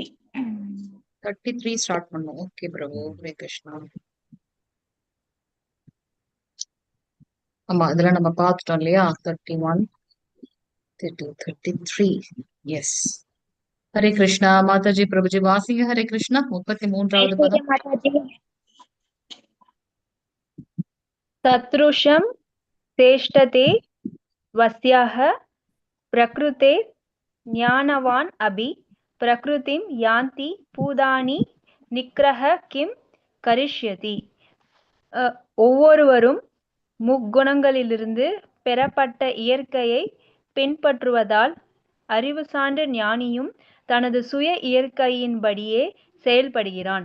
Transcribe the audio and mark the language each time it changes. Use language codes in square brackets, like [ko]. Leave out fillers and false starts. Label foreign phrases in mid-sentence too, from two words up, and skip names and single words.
[ta] 33 ஸ்டார்ட் பண்ணோம், ஓகே பிரபு। ஹரே கிருஷ்ணா। ஆமா, இதுல நம்ம பார்த்துட்டோம் இல்லையா? 31, 32, 33, எஸ்। ஹரே கிருஷ்ணா மாதாஜி, பிரபுஜி வாசிங்க ஹரே கிருஷ்ணா 33வது [sa] ऐश्वर्या [ta] பதம்। [hi] माता जी। [sa] सदृशं चेष्टते वस्याः प्रकृते ज्ञानवान् अपि प्रकृतिं यान्ति பூதானி நிக்கிரஹ கிம் கரிஷ்யதி. [ta] ஒவ்வொருவரும் முக்குணங்களிலிருந்து பெறப்பட்ட இயற்கையை பின்பற்றுவதால் அறிவு சான்ற ஞானியும் தனது சுய இயற்கையின்படியே செயல்படுகிறான்.